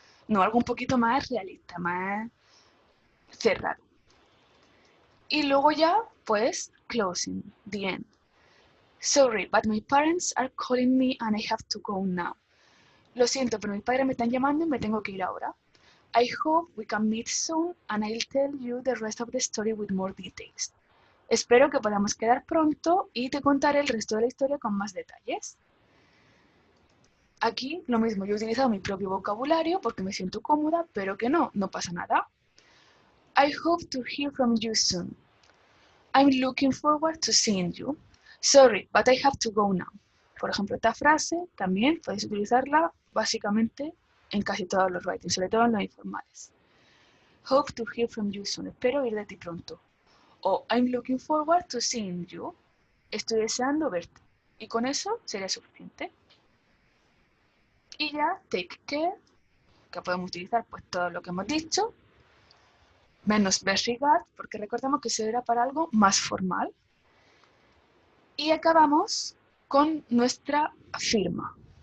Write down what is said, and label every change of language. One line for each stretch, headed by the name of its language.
Spanish: No, algo un poquito más realista, más cerrado. Y luego ya, pues, closing, the end.
English: Sorry, but my parents are calling me and I have to go now.
Spanish: Lo siento, pero mis padres me están llamando y me tengo que ir ahora.
English: I hope we can meet soon and I'll tell you the rest of the story with more details.
Spanish: Espero que podamos quedar pronto y te contaré el resto de la historia con más detalles. Aquí lo mismo, yo he utilizado mi propio vocabulario porque me siento cómoda, pero que no pasa nada.
English: I hope to hear from you soon. I'm looking forward to seeing you. Sorry, but I have to go now.
Spanish: Por ejemplo, esta frase también podéis utilizarla básicamente en casi todos los writings, sobre todo en los informales.
English: Hope to hear from you soon.
Spanish: Espero oír de ti pronto.
English: O I'm looking forward to seeing you.
Spanish: Estoy deseando verte. Y con eso sería suficiente. Y ya, take care, que podemos utilizar pues todo lo que hemos dicho, menos best regard, porque recordamos que eso era para algo más formal. Y acabamos con nuestra firma.